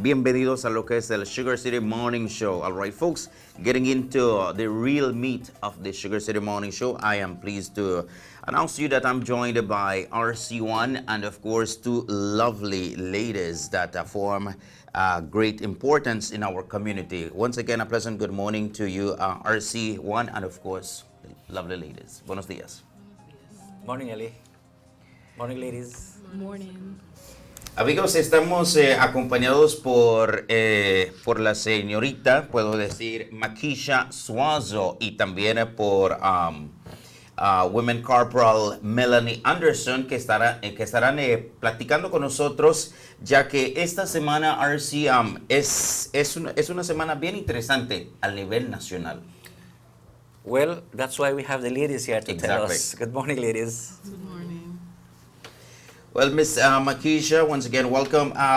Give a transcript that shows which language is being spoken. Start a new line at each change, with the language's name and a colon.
Spanish: Bienvenidos a lo que es el Sugar City Morning Show.
English: All right, folks, getting into the real meat of the Sugar City Morning Show, I am pleased to announce to you that I'm joined by RC1 and, of course, 2 lovely ladies that form great importance in our community. Once again, a pleasant good morning to you, RC1, and, of course, lovely ladies.
Spanish: Buenos días.
English: Morning, Ellie. Morning, ladies. Morning.
Spanish: Amigos, estamos acompañados por la señorita, puedo decir, Makisha Suazo, y también por Women Corporal Melanie Anderson, que estarán platicando con nosotros, ya que esta semana, RC, es una semana bien interesante a nivel nacional.
English: Well, that's why we have the ladies here to tell Exactly. us. Good morning, ladies. Good morning. Well, Miss Makisha, once again, welcome.